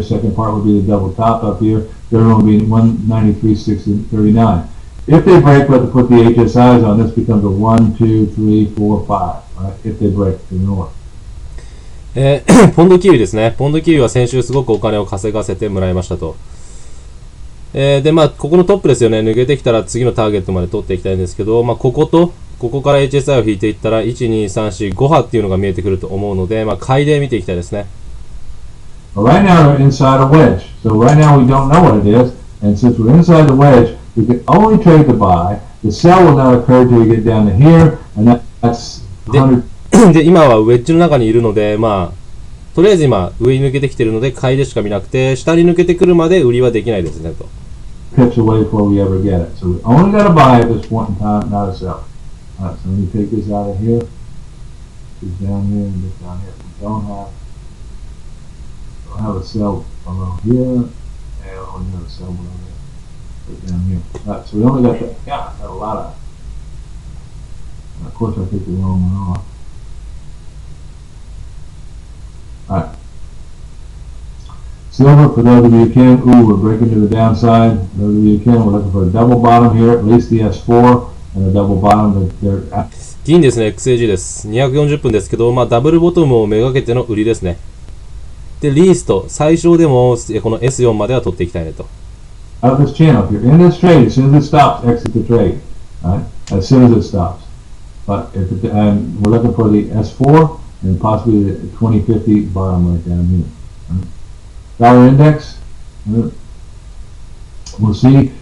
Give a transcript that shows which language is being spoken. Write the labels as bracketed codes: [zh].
[en] Second part would be the double top up here. Third one would be 193.39. If they break, we have to put the HSIs on. This becomes a 1, 2, 3, 4, 5. Right? If they break to the north. [ja] ポンドキウイですね。ポンドキウイは先週すごくお金を稼がせてもらいましたと。で、ここのトップですよね。抜けてきたら次のターゲットまで取っていきたいんですけど、ここから HSI を引いていったら、1、2、3、4、5波っていうのが見えてくると思うので、買いで見ていきたいですね。 [en] Well, right now we're inside a wedge. So right now we don't know what it is. And since we're inside the wedge, we can only trade the buy. The sell will not occur until we get down to here. And that's 100. [ja] で、今はウェッジの中にいるので、とりあえず今、上に抜けてきてるので、買いでしか見なくて、下に抜けてくるまで売りはできないですね、と。 [en] Pips away before we ever get it. So we only got to buy at this point in time, not a sell. Alright, so let me take this out of here. This down here and this down here. We don't have a sell below here. And we only have a sell below there. Put it down here. Alright, so we only got that. Yeah, got a lot of. And of course, I take the wrong one off. Alright. Silver, for those of you who can, we're breaking to the downside. Those of you who can, we're looking for a double bottom here, at least the S4, and a double bottom that they're at. [ja] 銀ですね、XAG です。 240分ですけど、ダブルボトムをめがけての売りですね。で、リースト、最小でもこの S4 までは取っていきたいねと。 [en] Out of this channel, if you're in this trade, as soon as it stops, exit the trade. Right? As soon as it stops. But if it, and we're looking for the S4 and possibly the 2050 bottom right down here. Right? Dollar index, we'll see.